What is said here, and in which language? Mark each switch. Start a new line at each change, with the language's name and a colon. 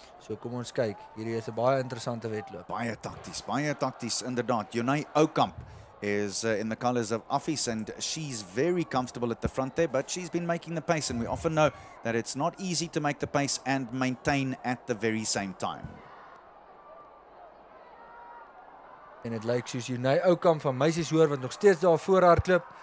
Afrikaans: So kom ons kyk. Hierdie is 'n baie interessante wedloop. Baie takties inderdaad. Jonay Oukamp
English: is in the colours of Office, and she's very comfortable at the front there, but she's been making the pace, and we often know that it's not easy to make the pace and maintain at the very same time.
Afrikaans: En dit lyk soos Junay Oukamp van Meisies Hoër wat nog steeds daar voor haar klip.